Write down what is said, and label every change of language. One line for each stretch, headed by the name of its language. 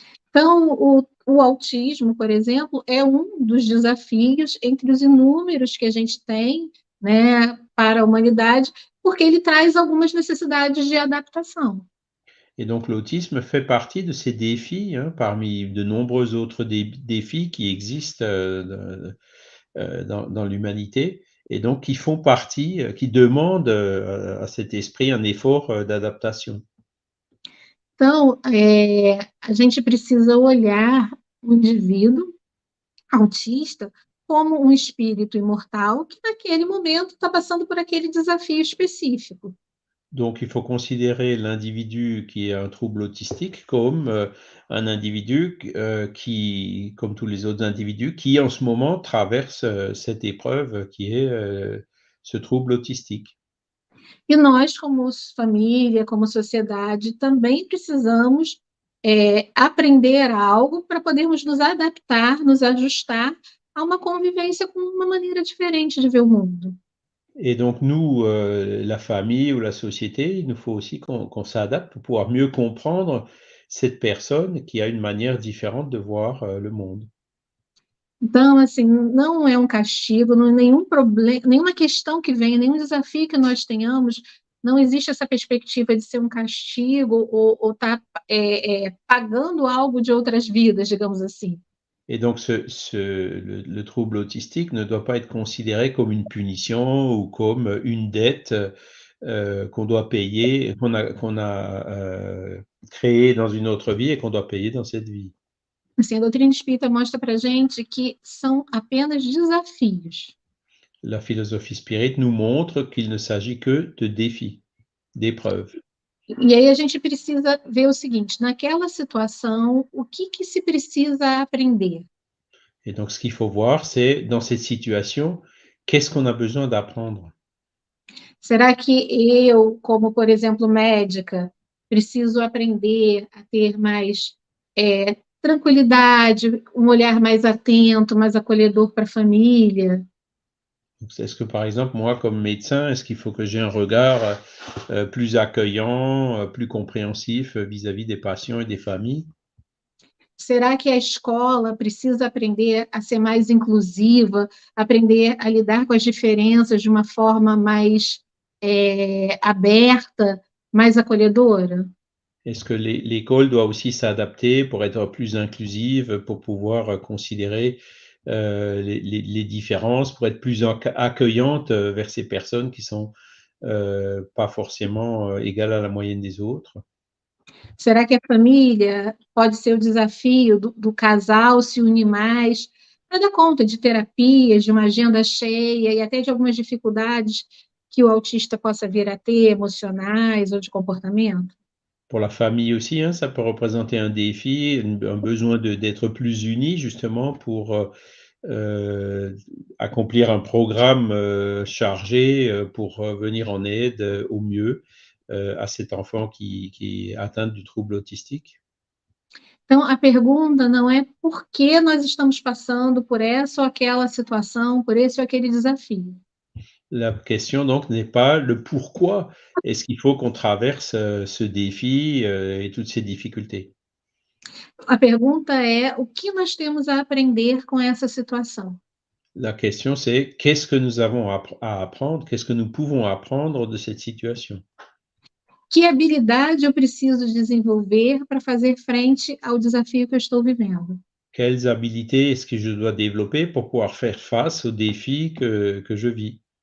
Portuguese: Então, o autismo, por exemplo, é um dos desafios entre os inúmeros que a gente tem, né, para a humanidade, porque ele traz algumas necessidades de adaptação.
French: Et donc l'autisme fait partie de ces défis, parmi de nombreux autres défis qui existent dans l'humanité, et donc qui font partie, qui demandent à cet esprit un effort d'adaptation.
Portuguese: Então, a gente precisa olhar o indivíduo autista como um espírito imortal que, naquele momento, está passando por aquele desafio específico.
French: Donc il faut considérer l'individu qui a un trouble autistique comme un individu qui, comme tous les autres individus, qui en ce moment traverse cette épreuve qui est ce trouble autistique.
Portuguese: E nós, como família, como sociedade, também precisamos aprender algo para podermos nos adaptar, nos ajustar a uma convivência com uma maneira diferente de ver o mundo.
French: Et donc nous, la famille ou la société, il nous faut aussi qu'on s'adapte pour pouvoir mieux comprendre cette personne qui a une manière différente de voir le monde.
Portuguese: Então, assim, não é um castigo, não é nenhum problema, nenhuma questão que venha, nenhum desafio que nós tenhamos, não existe essa perspectiva de ser um castigo ou estar pagando algo de outras vidas, digamos assim.
French: Et donc le trouble autistique ne doit pas être considéré comme une punition ou comme une dette qu'on doit payer, qu'on a créée dans une autre vie et qu'on doit payer dans cette vie.
Portuguese: Assim, a doutrina espírita mostra para a gente que são apenas desafios.
French: La philosophie spirit nous montre qu'il ne s'agit que de défis, d'épreuves.
Portuguese: E aí a gente precisa ver o seguinte, naquela situação, o que se precisa aprender?
French: Et donc ce qu'il faut voir, c'est dans cette situation, qu'est-ce qu'on a besoin d'apprendre?
Portuguese: Será que eu, como, por exemplo, médica, preciso aprender a ter mais tranquilidade, um olhar mais atento, mais acolhedor para a família?
French: Donc, est-ce que, par exemple, moi, comme médecin, est-ce qu'il faut que j'ai un regard plus accueillant, plus compréhensif vis-à-vis des patients et des familles?
Portuguese: Será que a escola precisa aprender a ser mais inclusiva, aprender a lidar com as diferenças de uma forma mais aberta, mais acolhedora?
French: Est-ce que l'école doit aussi s'adapter pour être plus inclusive, pour pouvoir considérer les différences, pour être plus accueillante vers ces personnes qui sont pas forcément égales à la moyenne des autres?
Portuguese: Será que a família pode ser o desafio do casal se unir mais para dar conta de terapias, de uma agenda cheia e até de algumas dificuldades que o autista possa vir a ter, emocionais ou de comportamento?
French: Pour la famille aussi, hein, ça peut représenter un défi, un besoin d'être plus unis justement pour accomplir un programme chargé pour venir en aide au mieux à cet enfant qui est atteint du trouble autistique.
Portuguese: Então, a pergunta não é por que nós estamos passando por essa ou aquela situação, por esse ou aquele desafio.
French: La question donc n'est pas le pourquoi est-ce qu'il faut qu'on traverse ce défi et toutes ces difficultés.
Portuguese: A pergunta é o que nós temos a aprender com essa situação.
French: La question c'est qu'est-ce que nous avons à apprendre, qu'est-ce que nous pouvons apprendre de cette situation?
Portuguese: Que habilidade eu preciso desenvolver para fazer frente ao desafio que eu estou vivendo?
French: Quelles habilités est-ce que je dois développer pour pouvoir faire face aux défis que je vis?